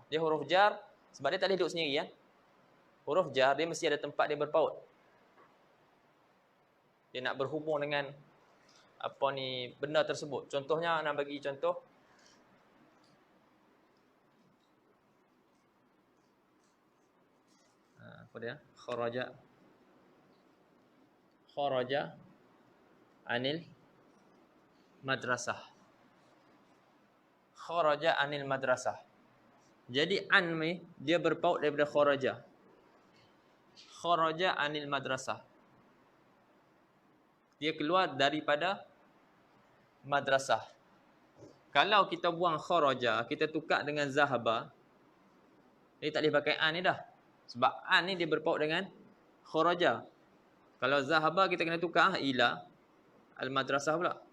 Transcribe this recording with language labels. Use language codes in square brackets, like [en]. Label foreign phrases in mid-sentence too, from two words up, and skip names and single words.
[ms] Dia huruf jar sebab dia tak boleh duduk sendiri kan. Huruf jar dia mesti ada tempat dia berpaut. Dia nak berhubung dengan benda tersebut. Contohnya, nak bagi contoh, apa dia? [ar] خرج عن المدرسة. خرج عن المدرسة. [ms] Jadi an ni dia berpaut daripada kharaja. [ar] خرج عن المدرسة. [ms] Dia keluar daripada madrasah. Kalau kita buang kharaja, kita tukar dengan zahaba, dia tak boleh pakai an ni dah. Sebab an ni dia berpaut dengan kharaja. Kalau zahaba kita kena tukar [ar] إلى المدرسة [ms] pula.